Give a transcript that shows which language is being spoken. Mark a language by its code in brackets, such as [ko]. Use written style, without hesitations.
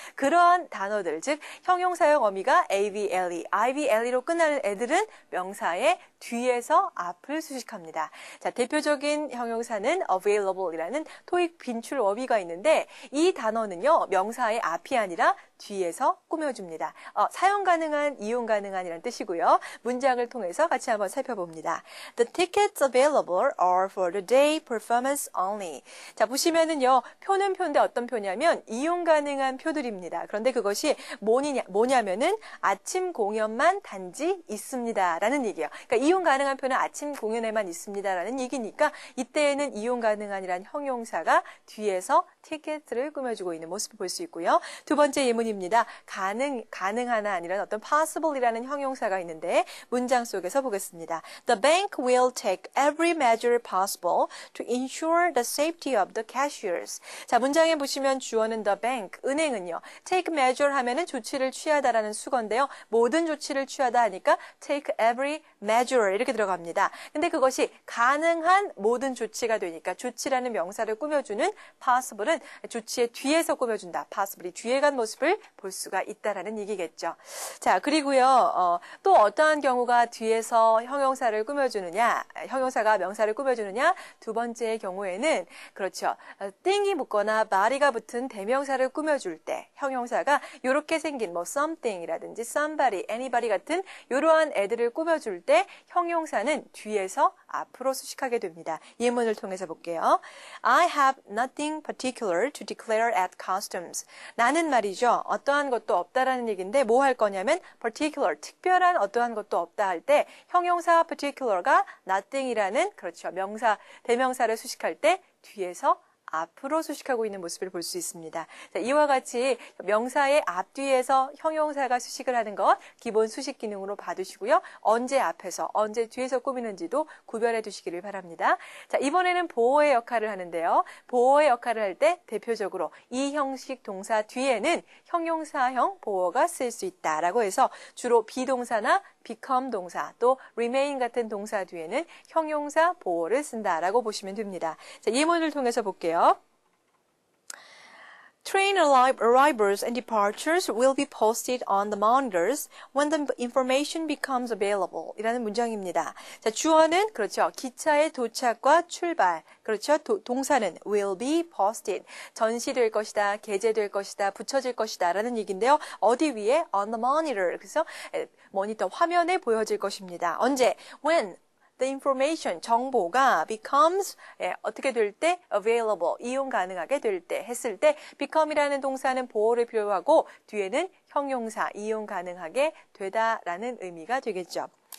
[ko] 그러한 단어들, 즉 형용사형 어미가 ABLE, IBLE로 끝나는 애들은 명사의 뒤에서 앞을 수식합니다. 자, 대표적인 형용사는 available이라는 토익 빈출 어휘가 있는데 이 단어는요, 명사의 앞이 아니라 뒤에서 꾸며줍니다. 사용 가능한, 이용 가능한이라는 뜻이고요. 문장을 통해서 같이 한번 살펴봅니다. [en] The tickets available are for the day performance only. [ko] 자, 보시면은요, 표는 표인데 어떤 표냐면 이용 가능한 표들입니다. 그런데 그것이 뭐냐면은 아침 공연만 단지 있습니다. 라는 얘기예요. 그러니까 이용 가능한 표는 아침 공연에만 있습니다. 라는 얘기니까 이때에는 이용 가능한이라는 형용사가 뒤에서 티켓을 꾸며주고 있는 모습을 볼 수 있고요. 두 번째 예문입니다. 가능하나 아니란 어떤 possible이라는 형용사가 있는데 문장 속에서 보겠습니다. [en] The bank will take every measure possible to ensure the safety of the cashiers. [ko] 자, 문장에 보시면 주어는 the bank, 은행은요. take measure 하면은 조치를 취하다라는 수건데요. 모든 조치를 취하다 하니까 [en] take every measure [ko] 이렇게 들어갑니다. 근데 그것이 가능한 모든 조치가 되니까 조치라는 명사를 꾸며주는 possible은 조치의 뒤에서 꾸며준다. possible이 뒤에 간 모습을 볼 수가 있다라는 얘기겠죠. 자, 그리고요. 또 어떠한 경우가 뒤에서 형용사를 꾸며주느냐, 형용사가 명사를 꾸며주느냐, 두 번째 경우에는 그렇죠. thing이 붙거나 body가 붙은 대명사를 꾸며줄 때 형용사가 이렇게 생긴 뭐 something이라든지 somebody, anybody 같은 이러한 애들을 꾸며줄 때 형용사는 뒤에서 앞으로 수식하게 됩니다. 예문을 통해서 볼게요. [en] I have nothing particular to declare at customs. [ko] 나는 말이죠. 어떠한 것도 없다라는 얘기인데 뭐 할 거냐면 particular, 특별한 어떠한 것도 없다 할 때 형용사 particular가 nothing이라는 그렇죠. 명사, 대명사를 수식할 때 뒤에서 앞으로 수식하고 있는 모습을 볼 수 있습니다. 자, 이와 같이 명사의 앞뒤에서 형용사가 수식을 하는 것 기본 수식 기능으로 봐두시고요. 언제 앞에서 언제 뒤에서 꾸미는지도 구별해 두시기를 바랍니다. 자, 이번에는 보어의 역할을 하는데요. 보어의 역할을 할 때 대표적으로 이 형식 동사 뒤에는 형용사형 보어가 쓸 수 있다라고 해서 주로 비동사나 become 동사 또 remain 같은 동사 뒤에는 형용사 보어를 쓴다라고 보시면 됩니다. 자, 예문을 통해서 볼게요. [en] Train arrivals and departures will be posted on the monitors when the information becomes available. [ko] 이라는 문장입니다. 자, 주어는 그렇죠. 기차의 도착과 출발. 그렇죠. 동사는 [en] will be posted. [ko] 전시될 것이다, 게재될 것이다, 붙여질 것이다 라는 얘기인데요. 어디 위에? [en] On the monitor. [ko] 그래서 모니터 화면에 보여질 것입니다. 언제? [en] When the information, [ko] 정보가 becomes, 어떻게 될 때? available, 이용 가능하게 될 때, 했을 때 become이라는 동사는 보호를 필요하고 뒤에는 형용사, 이용 가능하게 되다라는 의미가 되겠죠.